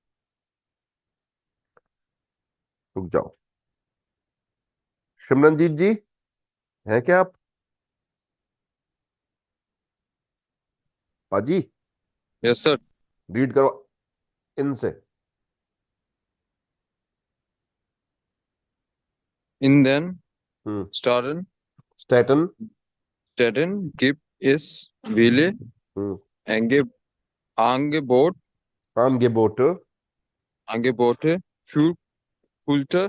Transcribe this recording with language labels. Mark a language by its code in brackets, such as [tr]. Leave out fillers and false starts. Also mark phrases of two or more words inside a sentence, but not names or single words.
[hi] रुक जाओ, सिमरनजीत जी हैं क्या आप? पाजी [en] Yes, sir. [hi] रीड करो इनसे। [de] In den हम्म। Staaten स्टैटन। gibt es viele हम्म। Ange Angebot, Angebote, Angebote für Kultur,